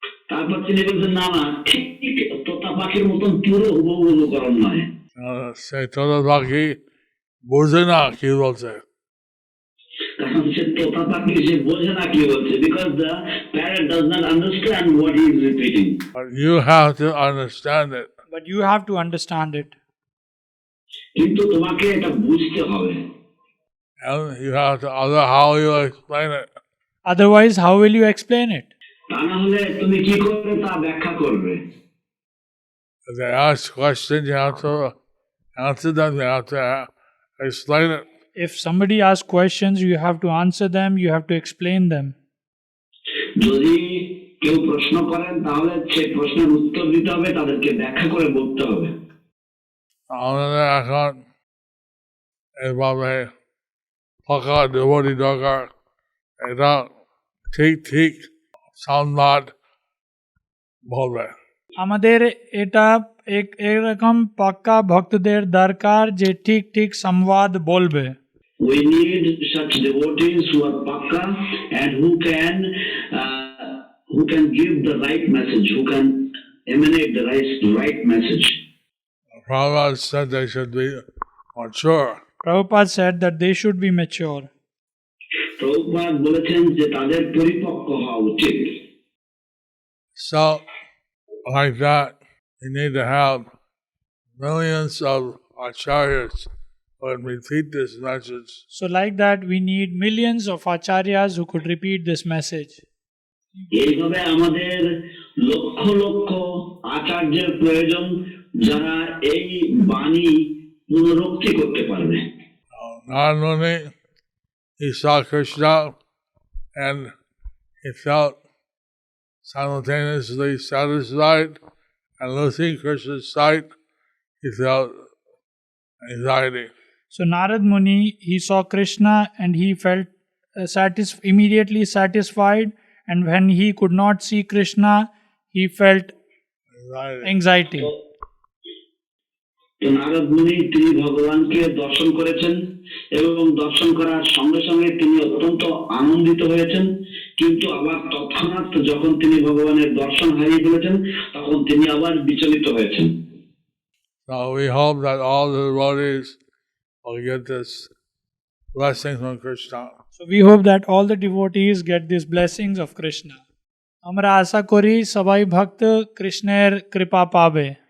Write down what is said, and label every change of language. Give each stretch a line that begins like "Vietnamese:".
Bangla: তারপর তিনি বলছেন না না ঠিক তোতা পাখির মতন পুরো হুবহু করণ নয়। Say, toda baki, boze na ki bolche. কারণ সে তোতা পাখি সে বোঝে না কি বলছে,
English: because the parrot does not understand what he is repeating. But you have to understand it. But you have to understand it.
Bangla: কিন্তু তোমাকে এটা বুঝতে হবে।
English: And you have to, how you explain it. Otherwise, how will you explain it?
Bangla: তা না হলে তুমি কি করবে তা ব্যাখ্যা করবে।
English: If they ask questions, you have to answer them, you have to explain it. If somebody asks questions, you have to answer them, you have to explain them.
Bangla: যদি কেউ প্রশ্ন করেন তাহলে সেই প্রশ্নের উত্তর দিতে হবে, তাদেরকে ব্যাখ্যা করে বলতে হবে। আমাদের এখন এভাবে ফাঁকা দেবরি দরকার, এটা ঠিক ঠিক সংবাদ বলবে। আমাদের এটা এরকম পাক্কা ভক্তদের দরকার যে ঠিক ঠিক সংবাদ বলবে।
English: We need such devotees who are pakka and who can give the right message, who can emanate the right message. Prabhupada said they should be mature. Prabhupada said that they should be mature.
Bangla: Prabhupada বলেছেন যে তাদের পরিপক্ক হওয়া উচিত।
English: So, like that, you need to have millions of acharyas who would repeat this message. So like that, we need millions of acharyas who could repeat this message.
Bangla: এইভাবে আমাদের লক্ষ লক্ষ আচার্যের প্রয়োজন, যারা এই বাণী পুনরুক্তি করতে পারবে।
English: Narada Muni, he saw Krishna and he felt simultaneously satisfied, and losing Krishna's sight, he felt anxiety. So Narad Muni, he saw Krishna and he felt immediately satisfied, and when he could not see Krishna, he felt anxiety.
Bangla: তো নারদ মুনি তিনি ভগবানকে দর্শন করেছেন এবং দর্শন করার সঙ্গে সঙ্গে তিনি অত্যন্ত আনন্দিত হয়েছেন, কিন্তু আবার তৎক্ষণাৎ যখন তিনি ভগবানের দর্শন হারিয়ে ফেলেছেন তখন তিনি আবার বিচলিত হয়েছেন।
English: So we hope that all the devotees will get this blessing from Krishna. So we hope that all the devotees get these blessings of Krishna.
Bangla: আমরা আশা করি সবাই ভক্ত কৃষ্ণের কৃপা পাবে